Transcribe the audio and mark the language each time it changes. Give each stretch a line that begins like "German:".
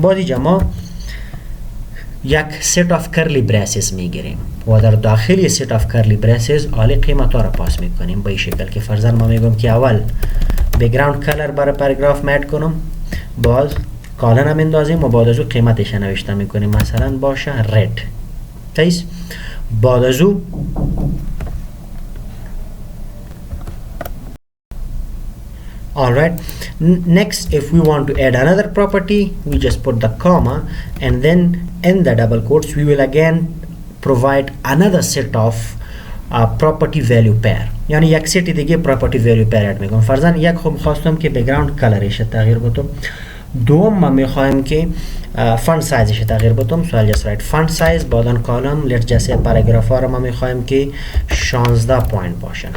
Persian: بعد اینجا ما یک
English: set of curly braces
Persian: میگیریم و در داخل set of curly braces آلی قیمت ها را پاس میکنیم به این شکل که فرضاً ما میگم که اول بک‌گراند کلر برای پاراگراف اد کنم، باز کالن هم اندازیم و بعد از او قیمتش نوشته میکنیم، مثلا باشه رد. تایس بعد از او alright.
English: Next, if we want to add another property, we just put the comma and then in the double quotes we will again provide another set of property value pair.
Persian: یعنی یک سیت دیگه property value pair اد میکنم. فرضاً یک خوب خواستم که بک‌گراند کلرش تغییر بدم، دوم ما میخوایم که فونت سایزش تغییر بدم.
English: So I'll just write font size
Persian: بعدن کالم
English: let's just say
Persian: پاراگراف ها رو ما میخوایم که 16 پوینت باشن.